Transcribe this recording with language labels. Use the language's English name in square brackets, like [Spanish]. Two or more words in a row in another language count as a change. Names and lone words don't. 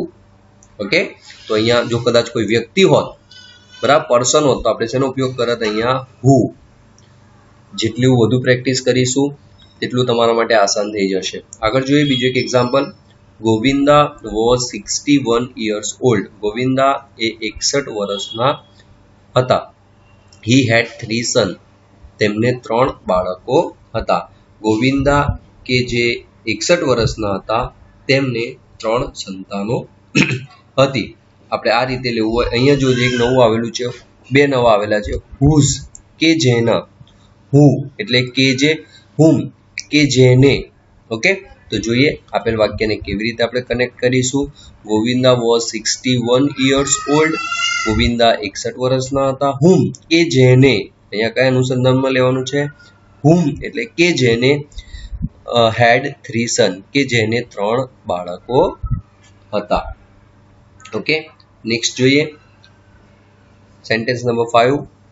[Gujarati] ઓકે, તો અહીંયા જો કદાચ કોઈ વ્યક્તિ હોત, બરાબર, પર્સન હોત તો આપણે શેનો ઉપયોગ કરત? અહીંયા હુ. જેટલું વધુ પ્રેક્ટિસ કરીશું તેટલું તમારા માટે આસાન થઈ જશે. આગળ જોઈએ બીજું એક એક્ઝામ્પલ. [English] Govinda was 61 years old. [Gujarati] ગોવિંદા એ 61 વર્ષના હતા. [English] he had 3 sons. [Gujarati] તેમને 3 બાળકો હતા. ગોવિંદા કે જે 61 વર્ષના હતા તેમને 3 સંતાનો હતી. આપણે આ રીતે લેવું હોય. અહીંયા જો એક નવું આવેલું છે, બે નવા આવેલા છે. હુઝ કે જેના. હુ એટલે કે જે, હુમ કે જેને. ઓકે, તો જોઈએ આપેલ વાક્યને કેવી રીતે આપણે કનેક્ટ કરીશું. [English] Govinda was 61 years old. [Gujarati] ગોવિંદા 61 વર્ષના હતા. હુમ કે જેને. અહીંયા કયા અનુસંધાનમાં લેવાનું છે? હુમ એટલે કે જેને [English] had 3 sons. [Gujarati] કે જેને 3 બાળકો હતા. ઓકે, નેક્સ્ટ જોઈએ સેન્ટેન્સ નંબર 5.